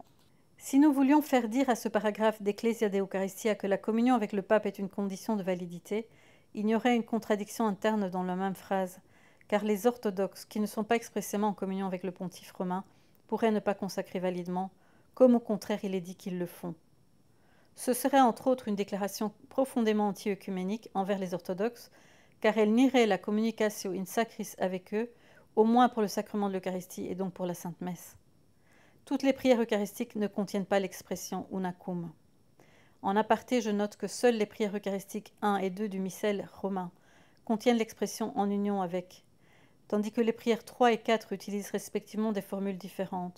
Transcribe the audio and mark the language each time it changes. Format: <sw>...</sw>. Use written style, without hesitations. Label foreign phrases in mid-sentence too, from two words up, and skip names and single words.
<fr>Si nous voulions faire dire à ce paragraphe d'Ecclesia de Eucharistia que la communion avec le pape est une condition de validité, il y aurait une contradiction interne dans la même phrase, car les orthodoxes, qui ne sont pas expressément en communion avec le pontife romain, pourraient ne pas consacrer validement, comme au contraire il est dit qu'ils le font. Ce serait entre autres une déclaration profondément anti-œcuménique envers les orthodoxes, car elle nierait la</fr> <la>communicatio in sacris</la> <fr>avec eux, au moins pour le sacrement de l'Eucharistie et donc pour la Sainte Messe. Toutes les prières eucharistiques ne contiennent pas l'expression unacum. En aparté, je note que seules les prières eucharistiques 1 et 2 du missel romain contiennent l'expression en union avec, tandis que les prières 3 et 4 utilisent respectivement des formules différentes.</fr>